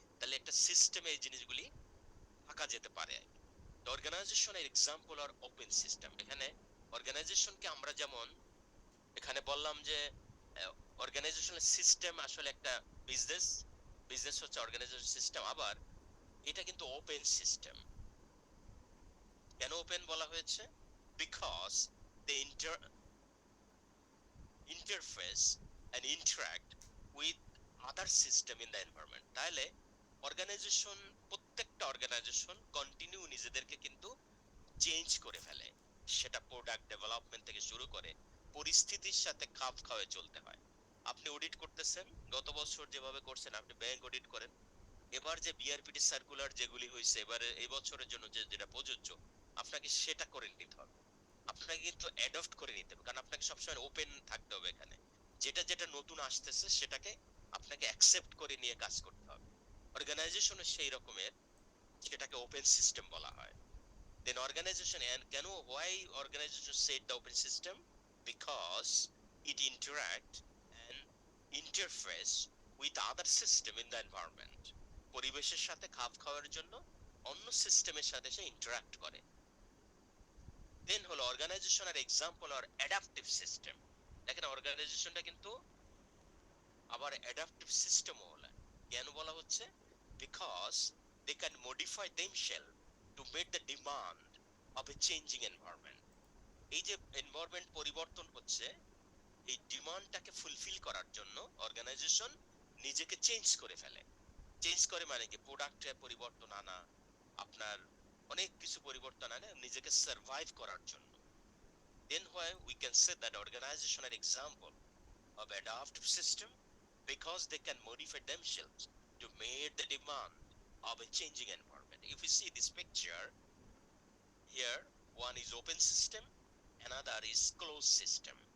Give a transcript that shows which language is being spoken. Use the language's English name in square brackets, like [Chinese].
[Bangla] তাহলে একটা সিস্টেমে এই জিনিসগুলি থাকা যেতে পারে। অর্গানাইজেশনের এক্সাম্পল আর ওপেন সিস্টেম। এখানে অর্গানাইজেশনকে আমরা যেমন এখানে বললাম যে অর্গানাইজেশনাল সিস্টেম আসলে একটা বিজনেস, বিজনেস হচ্ছে অর্গানাইজেশন সিস্টেম, আবার এটা কিন্তু ওপেন সিস্টেম। কেন ওপেন বলা হয়েছে? [English] Because they interface and interact with other system in the environment। [Bangla] তাহলে অর্গানাইজেশন, প্রত্যেকটা অর্গানাইজেশন কন্টিনিউ নিজেদেরকে কিন্তু চেঞ্জ করে ফেলে। সেটা প্রোডাক্ট ডেভেলপমেন্ট থেকে শুরু করে পরিস্থিতির সাথে খাপ খাওয়ায় চলতে হয়। আপনি অডিট করতেছেন, গত বছর যেভাবে করছেন, আপনি ব্যাংক অডিট করেন, এবার যে বিআরপিটি সার্কুলার যেগুলি হয়েছে এবারে এই বছরের জন্য যেটা প্রযোজ্য, আপনাকে সেটা করে নিতে হবে। আপনাকে কিন্তু অ্যাডপ্ট করে নিতে হবে, কারণ আপনাকে সবসময় ওপেন থাকতে হবে। এখানে যেটা যেটা নতুন আসতেছে সেটাকে আপনাকে অ্যাকসেপ্ট করে নিয়ে কাজ করতে হবে। অর্গানাইজেশনের সেই রকমের, সেটাকে ওপেন সিস্টেম বলা হয়। [English] Then organization, and why organization said the open system? Because it interact and interface with other system in the environment। [Bangla] পরিবেশের সাথে খাপ খাওয়ার জন্য অন্য সিস্টেমের সাথে সে ইন্টারাক্ট করে। দেন হলো অর্গানাইজেশন আর এক্সাম্পল আর অ্যাডাপটিভ সিস্টেম। দেখেন অর্গানাইজেশনটা কিন্তু আবার অ্যাডাপটিভ সিস্টেমও বলে। কেন বলা হচ্ছে? [English] Because they can modify themself to meet the demand of a changing environment. [Bangla] এই যে এনভায়রনমেন্ট পরিবর্তন হচ্ছে, এই ডিমান্ডটাকে ফুলফিল করার জন্য অর্গানাইজেশন নিজেকে চেঞ্জ করে ফেলে। চেঞ্জ করে মানে কি? প্রোডাক্টে পরিবর্তন আনা, আপনার অনেক কিছু পরিবর্তন আনে নিজেকে সার্ভাইভ করার জন্য। [English] Then why we can say that organization are example of adaptive system, because they can modify themselves to meet the demand of a changing environment. If we see this picture here, one is open system, another is closed system.